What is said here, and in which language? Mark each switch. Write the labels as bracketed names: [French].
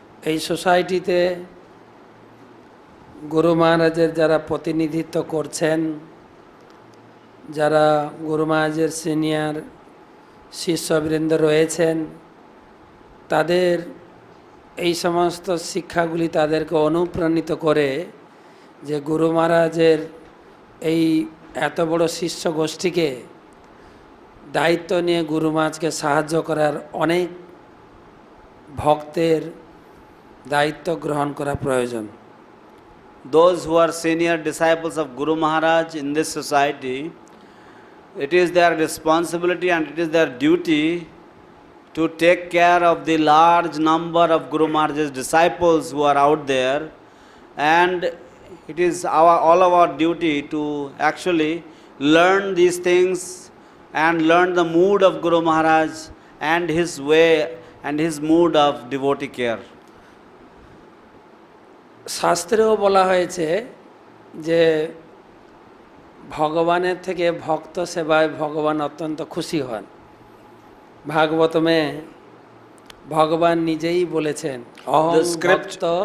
[Bangla] এই সোসাইটিতে গুরু মহারাজের যারা প্রতিনিধিত্ব করছেন, যারা গুরু মহারাজের সিনিয়র শিষ্যবৃন্দ রয়েছেন, তাদের এই সমস্ত শিক্ষাগুলি তাদেরকে অনুপ্রাণিত করে যে গুরু মহারাজের এই এত বড় শিষ্য গোষ্ঠীকে দায়িত্ব নিয়ে গুরু মহারাজকে সাহায্য করার অনেক ভক্তের দায়িত্ব গ্রহণ করা প্রয়োজন। [English] Those who are senior disciples of Guru Maharaj in this society, it is their responsibility and it is their duty to take care of the large number of Guru Maharaj's disciples who are out there, and it is all our duty to actually learn these things and learn the mood of Guru Maharaj and his way and his mood of devotee care. [Bangla] শাস্ত্রেও বলা হয়েছে যে ভগবানের থেকে ভক্ত সেবায় ভগবান অত্যন্ত খুশি হন। ভাগবতমে ভগবান নিজেই বলেছেন অহং ভক্ত।